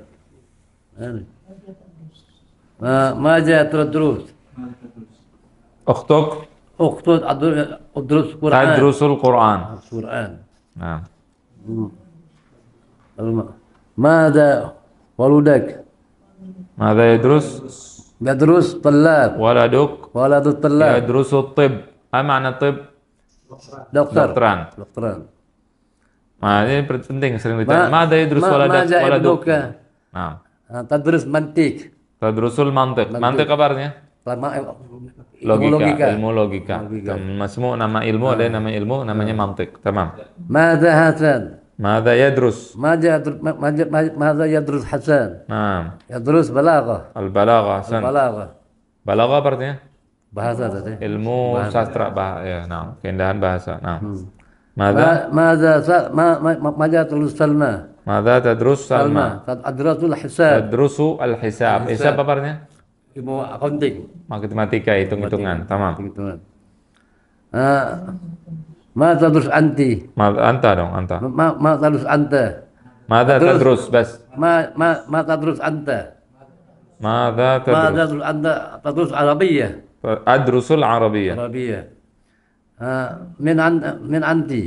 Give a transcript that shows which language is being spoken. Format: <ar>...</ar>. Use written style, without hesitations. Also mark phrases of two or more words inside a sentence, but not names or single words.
<ar>ماذا تدرس? أختك? أدرس القرآن. تدرس القرآن. Quran.</ar> <id>Nah.</id> <ar>ماذا ولدك? ماذا يدرس? يدرس الطب. ولدك? ولد الطب. يدرس الطب.</ar> <id>Apa makna tib? Dokteran. Nah, ini penting sering ditanya.</id> <ar>ماذا يدرس ولدك? Nah. تدرس المنطق. تدرس المنطق.</ar> <id>Mantiq apa artinya? Logika, ilmu logika. Semua nama ilmu ada nama ilmu namanya mantiq.</id> <ar>Tamam. ماذا حسن? ماذا يدرس? ماذا يدرس حسن?</ar> <id>Nah.</id> <ar>يدرس البلاغة.</ar> <id>Al-balaghah. Balaghah apa artinya? Bahasa tadi. Ilmu sastra ya, nah, keindahan bahasa. Nah.</id> <ar>ماذا تدرس سلمى? ماذا تدرس سلمى? أدرس الحساب. تدرس الحساب.</ar> <id>Hisab apa artinya? Ilmu accounting. Matematika, hitung-hitungan.</id> <ar>Tamam. ماذا تدرس أنتِ? Anta dong, anta. ماذا تدرس أنت? ماذا تدرس، بس. ماذا تدرس أنت? ماذا تدرس? ماذا تدرس أنت؟ تدرس العربية. أدرس العربية. من أنتِ?</ar>